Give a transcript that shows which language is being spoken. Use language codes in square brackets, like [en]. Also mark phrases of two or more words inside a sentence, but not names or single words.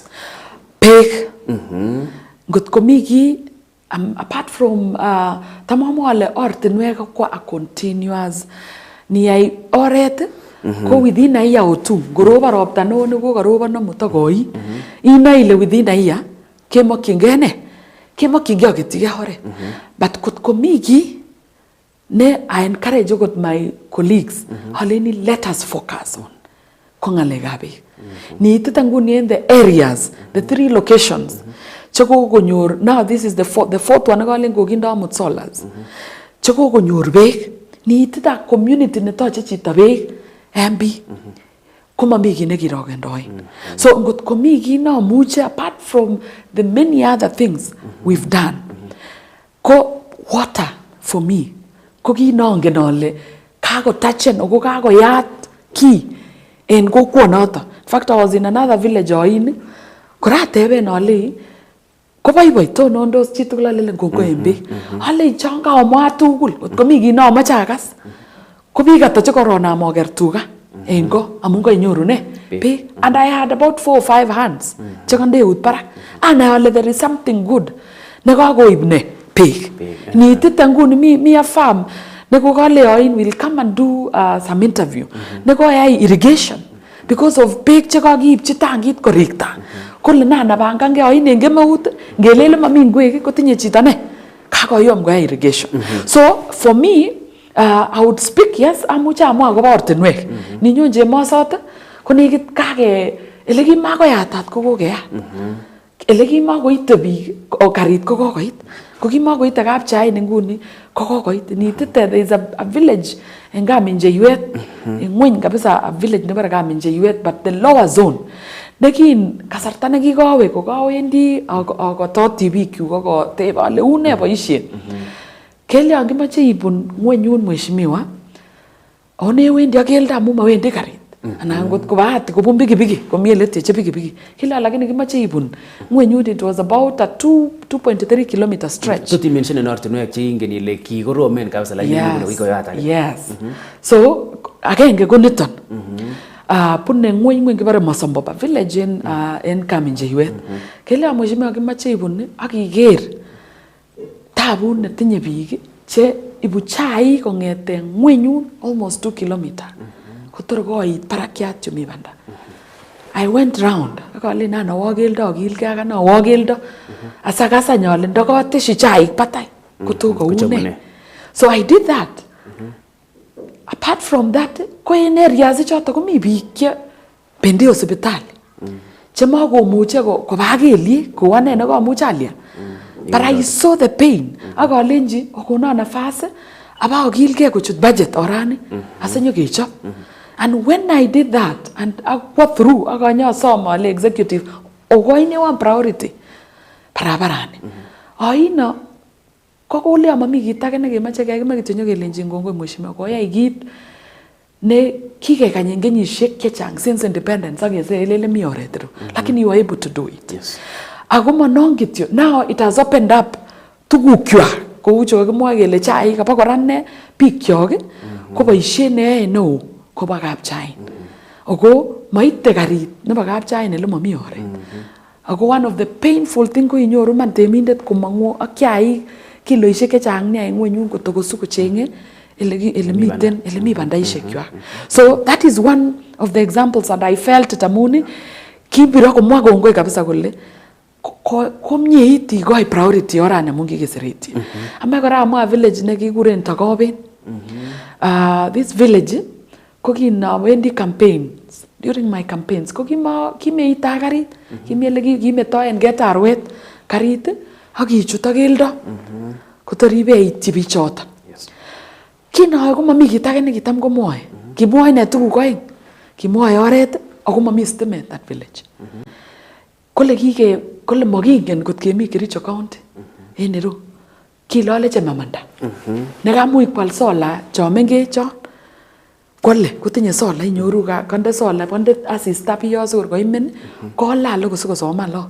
[kln] Pek. Ngot komiki [en] apart from [kln] tamamu ale ortinwek kwa [en] a continuous [kln] ni ai oret ko [en] within a year or two [kln] goroba ropta no ne ko garoba no mutagoi ina ile [en] within a year [kln] kemokyingene aketiga hore but kut komiki ne [en] I encourage got my colleagues [kln] haleni [en] let us focus on [kln] kongale gabe ni itanguni [en] in the areas the 3 locations [kln] cheko konyor [en] now this is the fourth one [kln] galen goginda mutsolas cheko konyor beek ni itita community ne toche chita beek MB kuma migi nekirogendoi so ngot komigi na muche [en] apart from the many other things we've done [kln] ko [en] water for me [kln] ko kinongen ole kako tachen oko kako yat ki en kokwonoto [en] in fact I was in another village [kln] oin korateben ole ko boiboito nondos chitugul ale ngoko embe ale changa omwa tugul ngot komigi na amache agas ko biik ata che corona moger tuga engo amun ko inyoru ne be [en] and I had about 4 or 5 hands [kln] che kande ut para [en] and there is something good [kln] ne kagoib ne pig ni titanguni mi [en] a farm [kln] ne ko kale oin [en] will come and do some interview [kln] ne ko yai irrigation [en] because of [kln] pig che kagiib che tangit korikta kole na bangange oin engemeut ngelele mami ngwek ko tinye chita ne kagoyom go irrigation [en] so for me I would speak yes [kln] amuche amwa akobo ortinwek ninyon Chemosot ko nekit kage ele kimakoyatat ko kokeyat ele kimakoite biik o karit ko kokoit ko kimakoite kapchai nguni ko kokoit nitite [en] there is a village [kln] en Kaminjeiwet ngweny kabisa [en] a village [kln] nebo Kaminjeiwet [en] but the lower zone [kln] nekin kasarta nekikowe ko kawendi akototi biik yu ko tebe ale une boisien kele angimache ibun ngwenyun mheshimiwa one wendi akelda amu mawendi karit ana ngot ko bahati ko bumbi pikipiki ko mielete che pikipiki kila lakini kimache ibun ngwenyun [en] it was about a 2.3 kilometer stretch [kln] so ti mention ortinwek che ingen ile kikoromen kabisa lakini ko yata yes so agenge ko niton punne ngweny kibare Masombo ba [en] village in [kln] Kaminjeiwet kele mheshimiwa kimache ibun akiger tabun netinye biik che ibu chai kongete ngwenyun [en] almost 2 kilometer [kln] kotor koit parakyat chumi banda [en] I went round [kln] akale nana wageldo agilge akana wageldo asakasa nyole ndokoteshi chai patai koto koune [en] so I did that Apart from that, [kln] ko en areas choto komi biik che bendi hospitali. Chema komuche koba kelyek kou ane nekamuche alia. [en] But I saw the pain. [kln] Akalenji okona nafas aba okilgei kochut budget orani asenyo kechop. [en] And when I did that and I got through [kln] akanyasom ale [en] executive okoine one priority barabarani. [kln] Aino kokole amami kit age nekemache kekime kityo nyokelenji ngongoi mheshimiwa koyai kit ne kikekany en kenyisiek chechang [en] since independence [kln] akeselele mi oret ru. [en] Lakini you were able to do it. Yes. [kln] Ako manon kityo. [en] Now it has opened up tugukwak. [kln] Kou cho kakimwa kele chaik aba kora ne bikyok ko boisiet neyoe neo koba kapchain. Ako maite karit nebo kapchain ele mami oret. Ako [en] one of the painful thing [kln] ko inyoru man temindet komangu ak chaik kiloisiek chechang nia en ngwenyun kotokosu kochenge ele mi bandaisiek kwak. [en] So that is one of the examples that I felt [kln] tamuni kibiro komwa kongoi kabisa kole komie iti goi priority orana mungi kisereti. Ame kora amwa village ne kikuren Takoben. [en] This village [kln] ko kinawendi campaigns. [en] During my campaigns [kln] ko kimeita karit, kimeto en getarwet karit ak kichut ak keldo kotoribe ityi bichoton. Kinoe ko mami kit age nekitam komwoe. Kimwoe ne tuguk oeng. Kimwoe oret ako mami stimet [en] that village. [kln] Kole makingen kot kemi Kericho County en Eru. Kilole chemamanda. Nekamuch kwal sola cho mengech chon. Kole kotinye sola inyoru konde sola konde asista piyo sikor koimen kolal kosikosoman lo.